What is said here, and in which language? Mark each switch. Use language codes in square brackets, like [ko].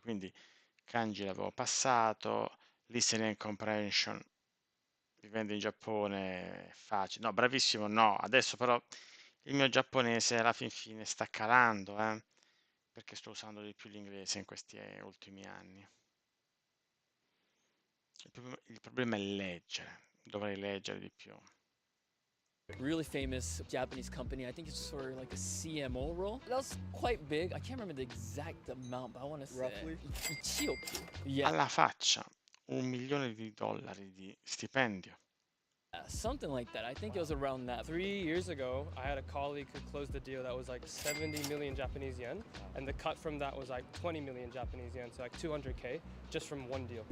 [it] Quindi kanji l'avevo passato, listening comprehension, vivendo in Giappone è facile. No, bravissimo, no. Adesso però il mio giapponese alla fin fine sta calando, perché sto usando di più l'inglese in questi ultimi anni. Il problema è leggere, dovrei leggere di più. [en] Really famous Japanese company. I think it's sort of like a CMO role. That was quite big. I can't remember the exact amount, but I want to say Roughly? Ichioku. Yeah, [it] Alla faccia, $1 milione di stipendio. [en] something like that. I think it was around that. 3 years ago, I had a colleague who closed a deal that was like 70 million Japanese yen, and the cut from that was like 20 million Japanese yen, so like 200K just from one deal.